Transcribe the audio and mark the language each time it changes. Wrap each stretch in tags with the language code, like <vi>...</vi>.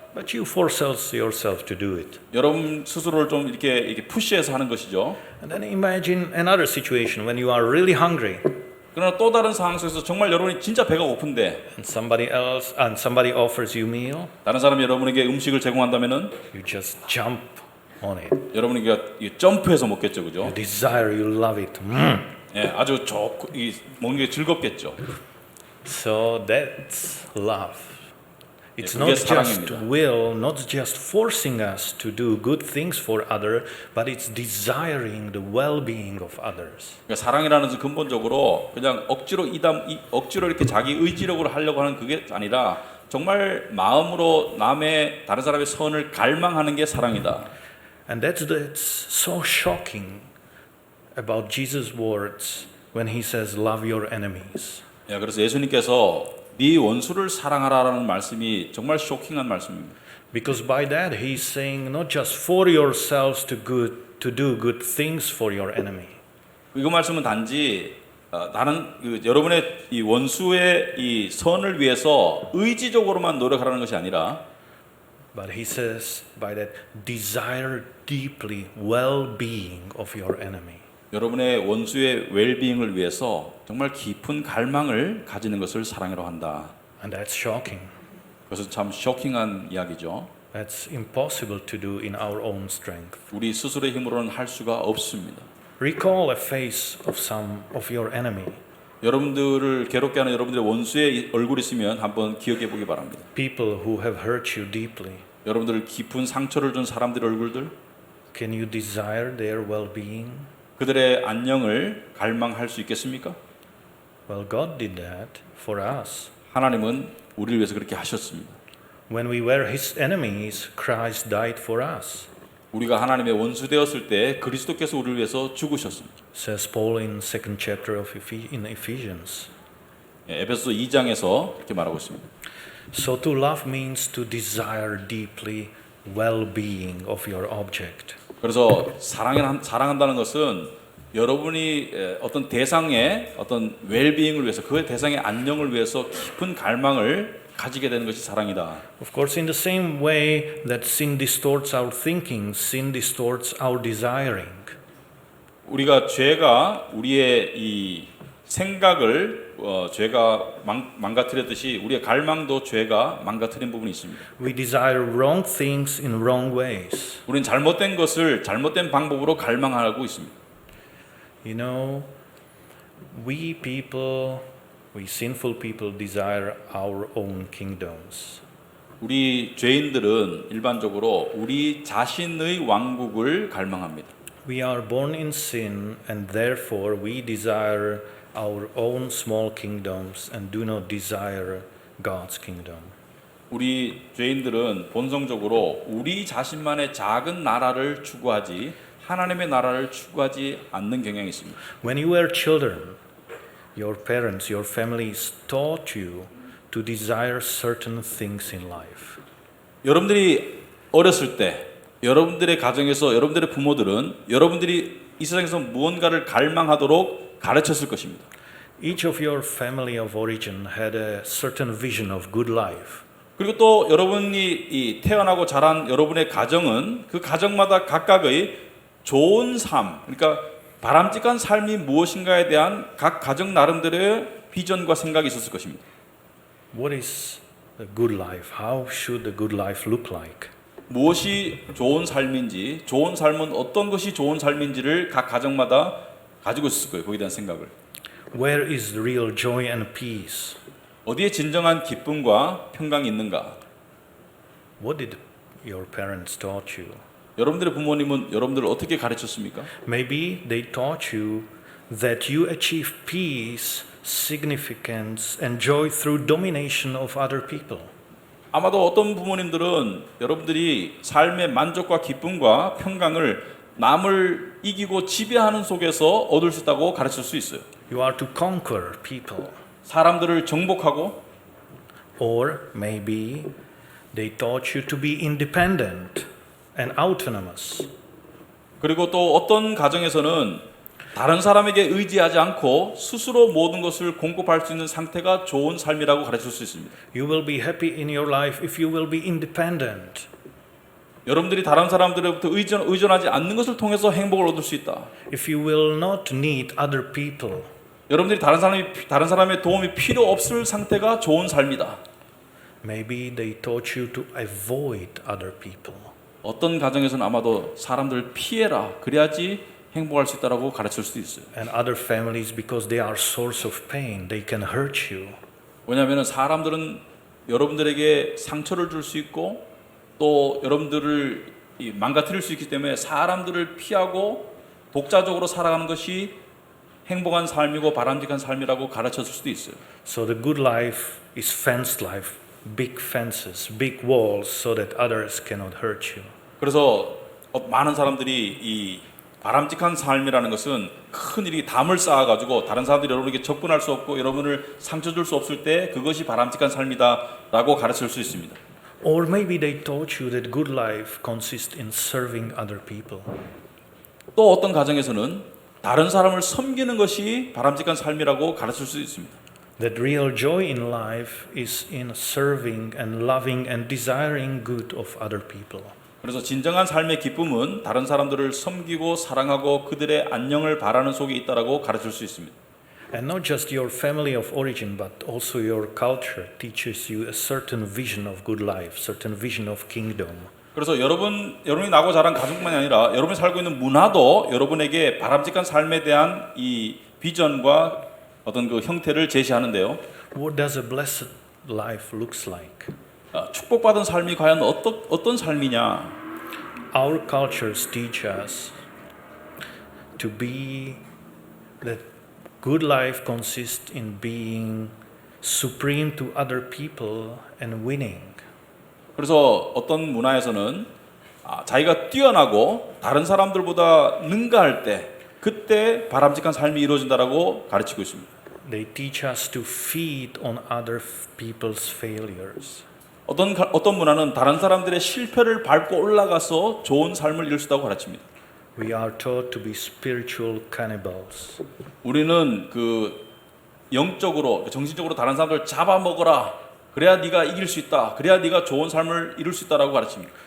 <en>But you force yourself to do it.</en> <ko>여러분 스스로를 좀 이렇게 푸시해서 하는 것이죠.</ko> <en>And then imagine another situation when you are really hungry.</en> <ko>그러나 또 다른 상황 속에서 정말 여러분이 진짜 배가 고픈데</ko> <en>And somebody offers you meal,</en> <ko>다른 사람이 여러분에게 음식을 제공한다면은</ko> <en>you just jump on it.</en> <ko>여러분이 점프해서 먹겠죠, 그죠?</ko> <en>You desire, you love it.</en> <ko>예, 아주 좋고 먹는 게 즐겁겠죠.</ko> <en>So that's love. It's</en> <ko>그게</ko> <en>not just</en> <ko>사랑입니다.</ko> <en>will, not just forcing us to do good things for others, but it's desiring the well-being of others.</en> <ko>그러니까 사랑이라는 것은 근본적으로 그냥 억지로 이렇게 자기 의지력으로 하려고 하는 그게 아니라 정말 마음으로 다른 사람의 선을 갈망하는 게 사랑이다.</ko> <en>And that's so shocking about Jesus' words when he says, "Love your enemies."</en> <ko>예, 그래서 예수님께서 네 원수를 사랑하라라는 말씀이 정말 쇼킹한 말씀입니다.</ko> <en>Because by that he's saying not just for yourselves to do good things for your enemy.</en> <ko>이 말씀은 단지 나는 여러분의 이 원수의 이 선을 위해서 의지적으로만 노력하라는 것이 아니라</ko> <en>But he says by that desire deeply well-being of your enemy.</en> <ko>여러분의 원수의 웰빙을 위해서 정말 깊은 갈망을 가지는 것을 사랑이라고 한다.</ko> <en>And that's shocking.</en> <ko>그것은 참 쇼킹한 이야기죠.</ko> <en>That's impossible to do in our own strength.</en> <ko>우리 스스로의 힘으로는 할 수가 없습니다.</ko> <en>Recall a face of some of your enemy.</en> <ko>여러분들을 괴롭게 하는 여러분들의 원수의 얼굴이 있으면 한번 기억해 보기 바랍니다.</ko> <en>People who have hurt you deeply.</en> <ko>여러분들 깊은 상처를 준 사람들의 얼굴들,</ko> <en>Can you desire their well-being?</en> <ko>그들의 안녕을 갈망할 수 있겠습니까?</ko> <en>Well, God did that for us.</en> <ko>하나님은 우리를 위해서 그렇게 하셨습니다.</ko> <en>When we were His enemies, Christ died for us.</en> <ko>우리가 하나님의 원수 되었을 때 그리스도께서 우리를 위해서 죽으셨습니다.</ko> <en>Says Paul in second chapter of Ephesians.</en> <ko>에베소 2장에서 이렇게 말하고 있습니다.</ko> <en>So to love means to desire deeply well-being of your object.</en> <ko>그래서 사랑한다는 것은 여러분이 어떤 대상의 어떤 웰비잉을 위해서 그 대상의 안녕을 위해서 깊은 갈망을 가지게 되는 것이 사랑이다.</ko> <en>Of course, in the same way that sin distorts our thinking, sin distorts our desiring.</en> <ko>우리가 죄가 우리의 이 생각을 죄가 망가뜨렸듯이 우리의 갈망도 죄가 망가뜨린 부분이 있습니다.</ko> <en>We desire wrong things in wrong ways.</en> <ko>우리는 잘못된 것을 잘못된 방법으로 갈망하고 있습니다.</ko> <en>You know, we sinful people desire our own kingdoms.</en> <ko>우리 죄인들은 일반적으로 우리 자신의 왕국을 갈망합니다.</ko> <en>We are born in sin and therefore we desire our own small kingdoms and do not desire God's kingdom.</en> <ko>우리 죄인들은 본성적으로 우리 자신만의 작은 나라를 추구하지 하나님의 나라를 추구하지 않는 경향이 있습니다.</ko> <en>When you were children, your parents, your families taught you to desire certain things in life.</en> <ko>여러분들이 어렸을 때 여러분들의 가정에서 여러분들의 부모들은 여러분들이 이 세상에서 무언가를 갈망하도록 가르쳤을 것입니다.</ko> <en>Each of your family of origin had a certain vision of good life.</en> <ko>그리고 또 여러분이 이 태어나고 자란 여러분의 가정은 그 가정마다 각각의 좋은 삶, 그러니까 바람직한 삶이 무엇인가에 대한 각 가정 나름대로의 비전과 생각이 있었을 것입니다.</ko> <en>What is a good life? How should a good life look like?</en> <ko>무엇이 좋은 삶인지, 좋은 삶은 어떤 것이 좋은 삶인지를 각 가정마다 가지고 있을 거예요. 거기에 대한 생각을.</ko> <en>Where is the real joy and peace?</en> <ko>어디에 진정한 기쁨과 평강이 있는가?</ko> <en>What did your parents taught you?</en> <ko>여러분들의 부모님은 여러분들을 어떻게 가르쳤습니까?</ko> <en>Maybe they taught you that you achieve peace, significance, and joy through domination of other people.</en> <ko>아마도 어떤 부모님들은 여러분들이 삶의 만족과 기쁨과 평강을 남을 이기고 지배하는 속에서 얻을 수 있다고 가르칠 수 있어요.</ko> <en>You are to conquer people.</en> <ko>사람들을 정복하고,</ko> <en>Or maybe they taught you to be independent and autonomous.</en> <ko>그리고 또 어떤 가정에서는 다른 사람에게 의지하지 않고 스스로 모든 것을 공급할 수 있는 상태가 좋은 삶이라고 가르칠 수 있습니다.</ko> <en>You will be happy in your life if you will be independent.</en> <ko>여러분들이 다른 사람들로부터 의존하지 않는 것을 통해서 행복을 얻을 수 있다.</ko> <en>If you will not need other people.</en> <ko>여러분들이 다른 사람의 도움이 필요 없을 상태가 좋은 삶이다.</ko> <en>Maybe they taught you to avoid other people.</en> <ko>어떤 가정에서는 아마도 사람들을 피해라. 그래야지 행복할 수 있다라고 가르칠 수도 있어요.</ko> <en>And other families, because they are source of pain, they can hurt you.</en> <ko>왜냐하면 사람들은 여러분들에게 상처를 줄 수 있고 또 여러분들을 망가뜨릴 수 있기 때문에 사람들을 피하고 독자적으로 살아가는 것이 행복한 삶이고 바람직한 삶이라고 가르쳤을 수도 있어요.</ko> <en>So the good life is fenced life, big fences, big walls, so that others cannot hurt you.</en> <ko>그래서 많은 사람들이 이 바람직한 삶이라는 것은 큰 일이 담을 쌓아가지고 다른 사람들이 여러분에게 접근할 수 없고 여러분을 상처 줄 수 없을 때 그것이 바람직한 삶이다라고 가르칠 수 있습니다.</ko> <en>Or maybe they taught you that good life consists in serving other people.</en> <ko>또 어떤 가정에서는 다른 사람을 섬기는 것이 바람직한 삶이라고 가르칠 수 있습니다.</ko> <en>That real joy in life is in serving and loving and desiring good of other people.</en> <ko>그래서 진정한 삶의 기쁨은 다른 사람들을 섬기고 사랑하고 그들의 안녕을 바라는 속에 있다라고 가르칠 수 있습니다.</ko> <en>And not just your family of origin, but also your culture teaches you a certain vision of good life, certain vision of kingdom.</en> <ko>그래서 여러분이 나고 자란 가족만이 아니라 여러분이 살고 있는 문화도 여러분에게 바람직한 삶에 대한 이 비전과 어떤 그 형태를 제시하는데요.</ko> <en>What does a blessed life looks like?</en> <ko>축복받은 삶이 과연 어떤 삶이냐?</ko> <en>Our cultures teach us to be that good life consists in being supreme to other people and winning.</en> <ko>그래서 어떤 문화에서는 자기가 뛰어나고 다른 사람들보다 능가할 때 그때 바람직한 삶이 이루어진다라고 가르치고 있습니다.</ko> <en>They teach us to feed on other people's failures.</en> <ko>어떤 문화는 다른 사람들의 실패를 밟고 올라가서 좋은 삶을 이룰 수 있다고 가르칩니다.</ko> <en>We are taught to be spiritual cannibals.</en> <ko>우리는 그 영적으로, 정신적으로 다른 사람들을 잡아먹어라. 그래야 네가 이길 수 있다. 그래야 네가 좋은 삶을 이룰 수 있다라고 가르칩니다.</ko>